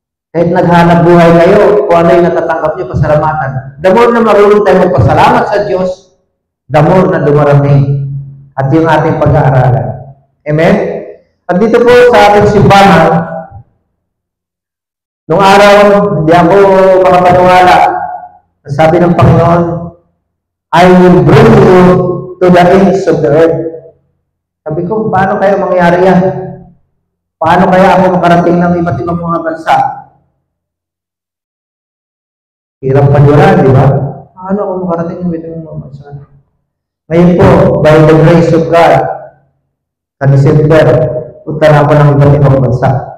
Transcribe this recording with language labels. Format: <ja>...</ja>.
<tl>Kahit naghanap buhay kayo, kung ano yung natatanggap niyo, pasalamatan.</tl> <en>The more</en> <tl>na marunong tayo magpasalamat sa Diyos, the more na dumarating at yung ating pag-aaralan. Amen? At dito po sa ating simbahan, nung araw, hindi ako makapaniwala. Sabi ng Panginoon,</tl> <en>I will bring you to the ends of the earth.</en> <tl>Sabi ko, paano kaya mangyari yan? Paano kaya ako makarating ng iba't ibang mga bansa? Hirap paniwala, di ba? Paano ako makarating ng iba't ibang mga bansa? Ngayon po,</tl> <en>by the grace of God,</en> <tl>sa December, punta na ako ng iba't ibang bansa.</tl>